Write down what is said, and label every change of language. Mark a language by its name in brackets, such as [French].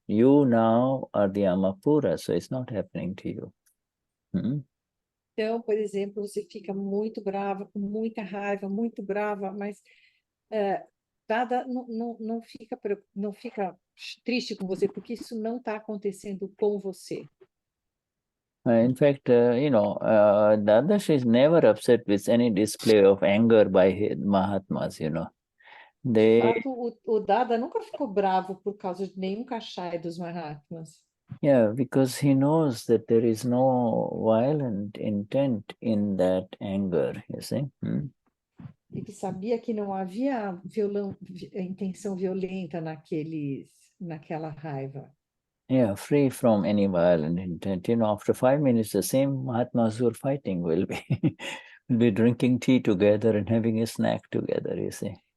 [English] You now are the Amapura, so it's not happening to you. [Portuguese] Então, por exemplo, você fica muito brava, com muita raiva, muito brava, mas Dada não fica triste com você, porque isso não está acontecendo com você. [English] In fact, Dadash is never upset with any display of anger by Mahatmas, [Portuguese] De fato, o Dada nunca ficou bravo por causa de nenhum Kashai dos Mahatmas. [English] Yeah, because he knows that there is no violent intent in that anger, you see. [Portuguese] Ele sabia que não havia intenção violenta naquela raiva. [English] Yeah, free from any violent intent. After 5 minutes, the same Mahatmas who are fighting will be drinking tea together and having a snack together, you see.